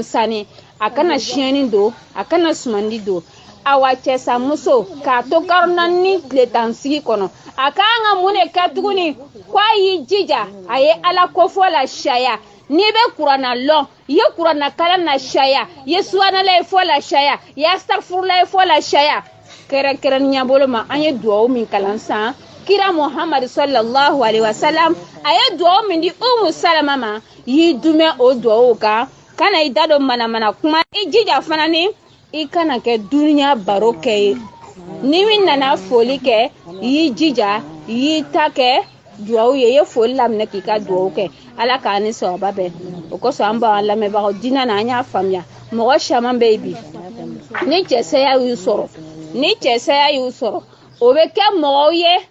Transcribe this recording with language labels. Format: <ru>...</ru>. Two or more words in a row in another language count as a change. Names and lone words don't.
<bm>sani a kana siɲɛni don a kana sumandi don awa cɛsamuso k'a to karo naani tile tan sigi kɔnɔ a k'an ka mun de kɛ tuguni k'a y'i jija a ye ala kofɔ la sariya n'i bɛ kuranna lɔn i ye kuranna kalan na sariya i ye subanala ye fɔ la sariya i ye asitagfirula ye fɔ la sariya kɛrɛnkɛrɛnnenya bolo ma an ye duwawu min kalan san kira muhammad</bm> <ar>صلى الله عليه وسلم</ar> <bm>a ye duwawu min di umu salama ma y'i dumɛ o duwawu kan kana i da don manamana kuma i jija fana ni i kana kɛ duniya baro kɛ ye ni min nana foli kɛ y'i jija y'i ta kɛ duwawu ye ye foli laminɛ k'i ka duwawu kɛ ala k'a ni sababa bɛɛ o kosɔn an b'an lamɛnbagaw diinɛ na an y'a faamuya mɔgɔ caman bɛ yen bi ni cɛsaya y'u sɔrɔ o bɛ kɛ mɔgɔw ye</bm>